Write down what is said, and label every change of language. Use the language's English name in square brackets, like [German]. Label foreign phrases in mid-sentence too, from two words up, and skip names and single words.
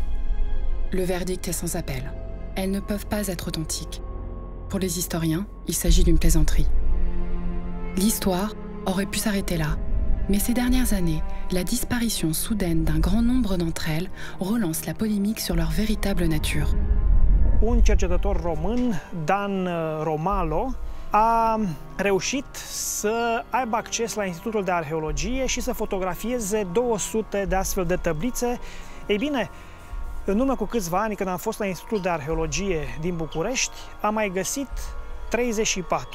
[French] Le verdict est sans appel. Elles ne peuvent pas être authentiques. Pour les historiens, il s'agit d'une plaisanterie. L'histoire aurait pu s'arrêter là, mais ces dernières années, la disparition soudaine d'un grand nombre d'entre elles relance la polémique sur leur véritable nature. [Romanian] Un cercetător român, Dan Romalo, a reușit să aibă acces la Institutul de Arheologie și să fotografieze 200 de astfel de tablițe. Ei bine, în urmă cu câțiva ani, când am fost la Institutul de Arheologie din București, am mai găsit 34.